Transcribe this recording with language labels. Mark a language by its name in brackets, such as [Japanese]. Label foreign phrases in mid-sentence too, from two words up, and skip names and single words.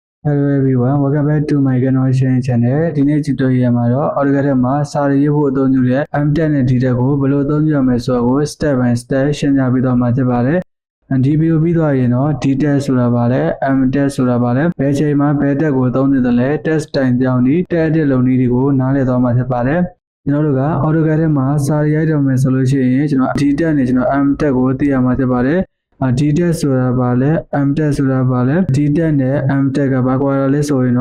[English] Hello everyone, welcome back to my channel. [Burmese] ဒီနေ့ tutorial မှာတော့ AutoCAD မှာစာရေးဖို့အသုံးပြုတဲ့ M10 နဲ့ D10 ကိုဘယ်လိုအသုံးပြုရမလဲဆိုတာကို [English] step by step [Burmese] ရှင်းပြပေးသွားမှာဖြစ်ပါတယ်။ဒီဗီဒီယိုပြီးသွားရင်တော့ D10 ဆိုတာပါလဲ M10 ဆိုတာပါလဲဘယ်ချိန်မှာဘယ်တက်ကိုအသုံးပြုသလဲ test တိုင်ကြောင်းဒီတက်အစ်လုံနည်း တွေကိုနားလည်သွားမှာဖြစ်ပါတယ်။ကျွန်တော်တို့က AutoCAD မှာစာရိုက်တော့မယ်ဆိုလို့ရှိရင်ကျွန်တော် D10 နဲ့ကျွန်တော် M10 ကိုသိရမှာဖြစ်ပါတယ်။ D10 ဆိုတာပါလဲ M10 ဆိုတာပါလဲ D10 နဲ့ M10 ကဘာကွာလဲဆိုရင်